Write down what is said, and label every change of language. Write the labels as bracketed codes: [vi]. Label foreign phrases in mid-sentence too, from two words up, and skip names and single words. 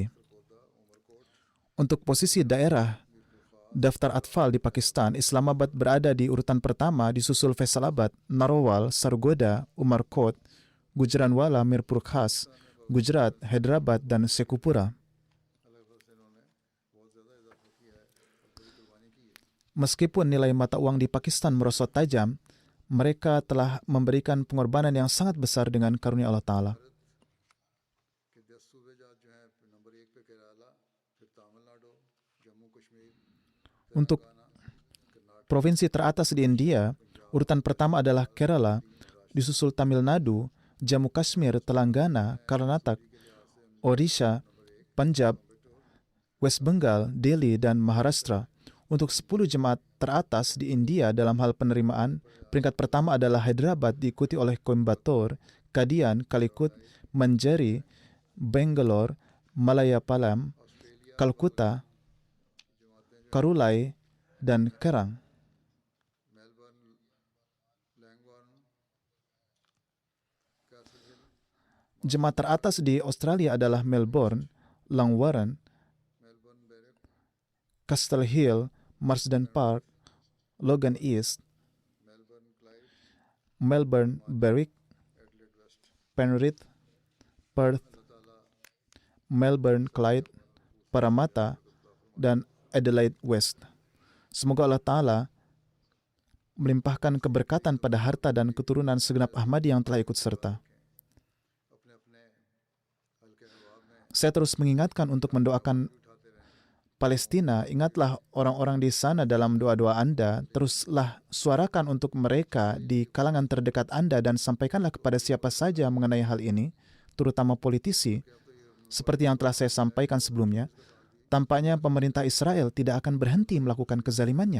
[id] Untuk posisi daerah daftar atfal di Pakistan, Islamabad berada di urutan pertama, disusul Faisalabad, Narowal, Sargoda, Umarkot, Gujranwala, Mirpur Khas, Gujarat, Hyderabad, dan Sheikhupura. Meskipun nilai mata uang di Pakistan merosot tajam, mereka telah memberikan pengorbanan yang sangat besar dengan karunia Allah Ta'ala. [ur] کہ 10 صوبے جو ہیں نمبر 1 پہ کیرلا، پھر تمل ناڈو، جموں کشمیر, [id] Untuk provinsi teratas di India, urutan pertama adalah Kerala, disusul Tamil Nadu, Jammu Kashmir, Telangana, Karnataka, Odisha, Punjab, West Bengal, Delhi, dan Maharashtra. Untuk 10 jemaat teratas di India dalam hal penerimaan, peringkat pertama adalah Hyderabad, diikuti oleh Coimbatore, Kadian, Calicut, Manjari, Bangalore, Malayapalam, Calcutta, Karulai, dan Kerang. [ur] ملبورن، لینگبورن، کیسل ہل, [id] Jemaat teratas di Australia adalah Melbourne, Langwarren, [ur] ملبورن بیرک, [id] Castle Hill, Marsden Park, Logan East, [ur] ملبورن کلائیڈ, [id] Melbourne, Berwick, [ur] ایڈیلیڈ ویسٹ. [id] Penrith, Perth, Melbourne, Clyde, Parramatta, dan Adelaide West. Semoga Allah Ta'ala melimpahkan keberkatan pada harta dan keturunan segenap Ahmadi yang telah ikut serta. [ur] اپنے اپنے حلقے نواب میں [id] Saya terus mengingatkan untuk mendoakan [ur] اٹھاتے رہیں. [id] Palestina. Ingatlah orang-orang di sana dalam doa-doa Anda. Teruslah suarakan untuk mereka di kalangan terdekat Anda dan sampaikanlah kepada siapa saja mengenai hal ini, terutama politisi. Seperti yang telah saya sampaikan sebelumnya, tampaknya pemerintah Israel tidak akan berhenti melakukan kezalimannya.